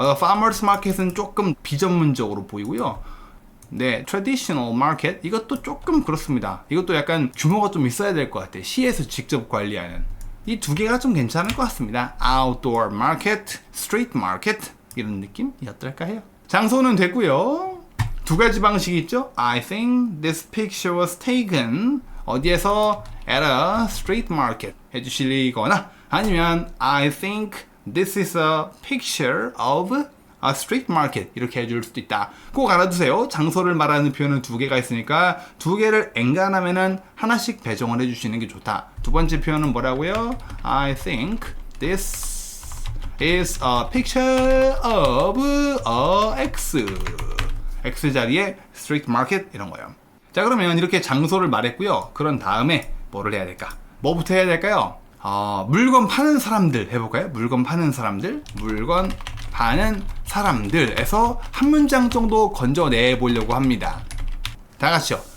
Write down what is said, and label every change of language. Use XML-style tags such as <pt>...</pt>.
<en>farmers market</en> <ko>은 조금 비전문적으로 보이고요. 네,</ko> <en>traditional market</en> <ko>이것도 조금 그렇습니다. 이것도 약간 규모가 좀 있어야 될 것 같아요. 시에서 직접 관리하는 이 두 개가 좀 괜찮을 것 같습니다.</ko> <en>outdoor market, street market</en> <ko>이런 느낌이 어떨까 해요. 장소는 됐고요. 두 가지 방식이 있죠.</ko> <en>I think this picture was taken</en> <ko>어디에서</ko> <en>at a street market</en> <ko>해주시거나 아니면</ko> <en>I think this is a picture of a street market</en> <ko>이렇게 해줄 수도 있다. 꼭 알아두세요. 장소를 말하는 표현은 두 개가 있으니까 두 개를 엔간하면은 하나씩 배정을 해주시는 게 좋다. 두 번째 표현은 뭐라고요?</ko> <en>I think this is a picture of a X.</en> <ko>X 자리에</ko> <en>street market</en> <ko>이런 거예요. 자, 그러면 이렇게 장소를 말했고요. 그런 다음에 뭐를 해야 될까? 뭐부터 해야 될까요? 물건 파는 사람들 해볼까요? 물건 파는 사람들에서 한 문장 정도 건져내 보려고 합니다. 다 같이요.</ko>